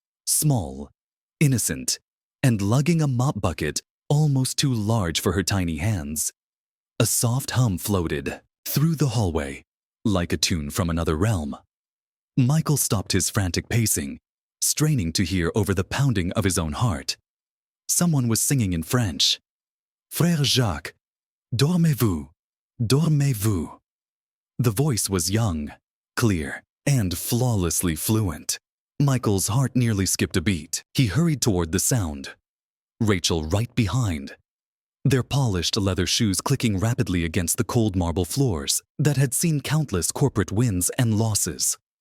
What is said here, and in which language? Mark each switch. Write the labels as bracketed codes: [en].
[en] Small, innocent, and lugging a mop bucket almost too large for her tiny hands. A soft hum floated through the hallway, like a tune from another realm. Michael stopped his frantic pacing, straining to hear over the pounding of his own heart. Someone was singing in French. [fr] Frère Jacques, dormez-vous, dormez-vous. [en] The voice was young, clear, and flawlessly fluent. Michael's heart nearly skipped a beat. He hurried toward the sound. Rachel right behind. Their polished leather shoes clicking rapidly against the cold marble floors that had seen countless corporate wins and losses.